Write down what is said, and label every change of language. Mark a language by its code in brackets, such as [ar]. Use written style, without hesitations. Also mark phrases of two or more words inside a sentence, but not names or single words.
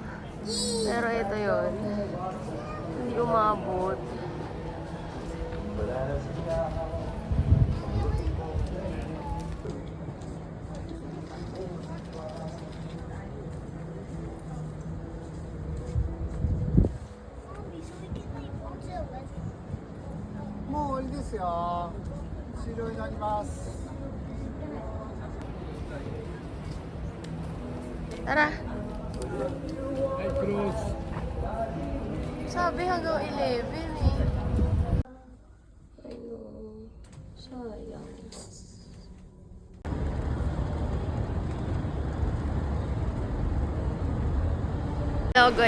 [tl] Pero ito yun. Hindi umabot. Mommy, [en] so we can like watch it with [ja] もういいですよ。終了になります。 [tl] Tara. Sabi hanggang 11 eh. Ayun. Sayang. [en] Hello guys.